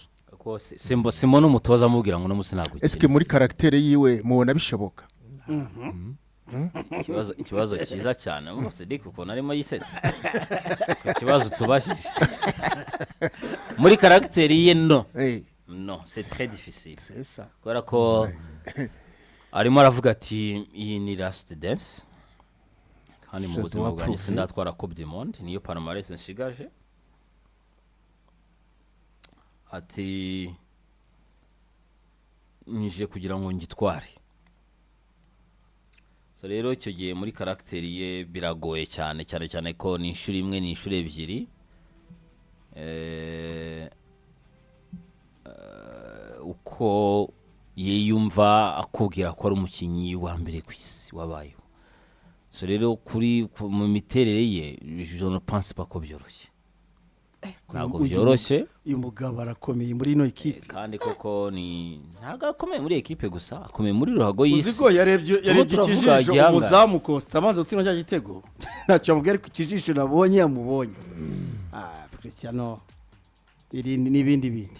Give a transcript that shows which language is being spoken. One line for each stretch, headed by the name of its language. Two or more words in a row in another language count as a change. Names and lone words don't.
Kinyarwanda: simbo n'umutoza amubwira ngo n'umunsi ntabwo eske muri karaktere yiwe mubona bishoboka ikibazo cyiza cyane Cedric ukuntu arimo yisetse ku kibazo tubashije muri karaktere ye no
French: c'est très difficile
Kinyarwanda: kubera ko arimo aravuga ati iyi ni
English: last dance
Kinyarwanda: kandi mu buzima bwanjye sindatwara Coupe du Monde niyo palmarès nshigaje ati nije kugira ngo ngitware so rero icyo gihe muri karakteri ye biragoye cyane ko ni inshuro imwe ni inshuro ebyiri uko yiyumva akubwira ko ari umukinnyi wa mbere ku isi wabayeho so rero mu miterere ye
French: je ne pense pas
Kinyarwanda: ko byoroshye ntabwo byoroshye uyu mugabo arakomeye muri ino ekipe kandi koko ni ntabwo akomeye muri ekipe gusa akomeye muri ruhago y'isi uziko yarebye ikijisho umuzamu Costa amaze gutsinda cya gitego ntacyo amubwira ku kijisho nabonye yamubonye Cristiano n'ibindi bindi